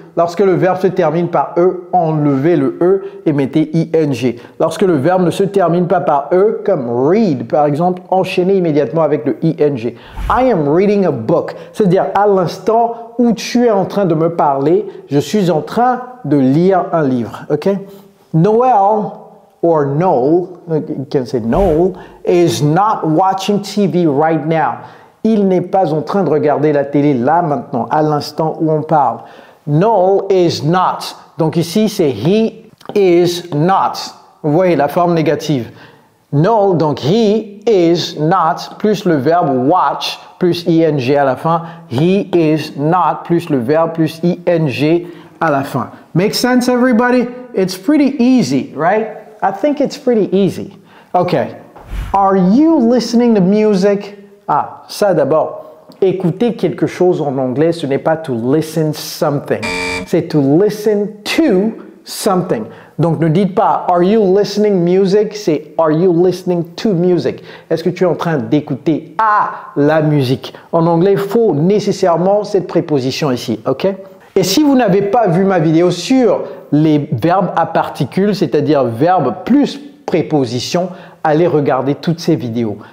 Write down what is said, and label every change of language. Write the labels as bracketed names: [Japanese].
[French] Lorsque le verbe se termine par E, enlevez le E et mettez ing. Lorsque le verbe ne se termine pas par E, comme read par exemple, enchaînez immédiatement avec le ing. [English] I am reading a book. [French] C'est-à-dire à l'instant où tu es en train de me parler, je suis en train de lire un livre. Okay? Noël [English] or Noel, you can say Noel, is not watching TV right now. [French] Il n'est pas en train de regarder la télé là maintenant, à l'instant où on parle. [English] Noel is not. [French] Donc ici, c'est [English] he is not. [French] Vous voyez la forme négative. Noel, donc he is not, plus le verbe watch, plus ing à la fin. He is not, plus le verbe, plus ing à la fin. [English] Make sense, everybody? It's pretty easy, right? I think it's pretty easy. Okay. Are you listening to music? [French] Ah, ça d'abord. Écouter quelque chose en anglais, ce n'est pas [English] to listen something. C'est to listen to something. [French] Donc ne dites pas [English] are you listening music, [French] c'est [English] are you listening to music. [French] Est-ce que tu es en train d'écouter à la musique? En anglais, il faut nécessairement cette préposition ici, ok? Et si vous n'avez pas vu ma vidéo sur les verbes à particules, c'est-à-dire verbes plus préposition, allez regarder toutes ces vidéos.